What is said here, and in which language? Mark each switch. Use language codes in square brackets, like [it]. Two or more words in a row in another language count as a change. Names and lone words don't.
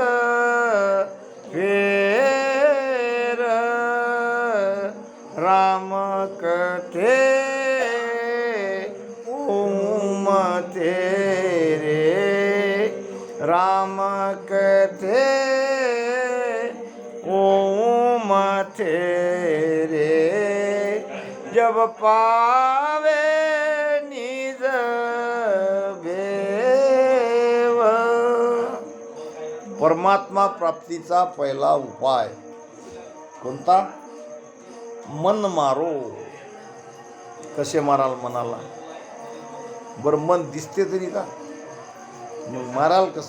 [hi] फेर, राम कथे ओम तेरे, राम कथे ओम तेरे, जब पावे निज भेव. [mr] परमात्मा प्राप्तीचा पहिला उपाय कोणता? मन मारो. कसे माराल मनाला? बरं, मन दिसते तरी का? मग माराल कसं?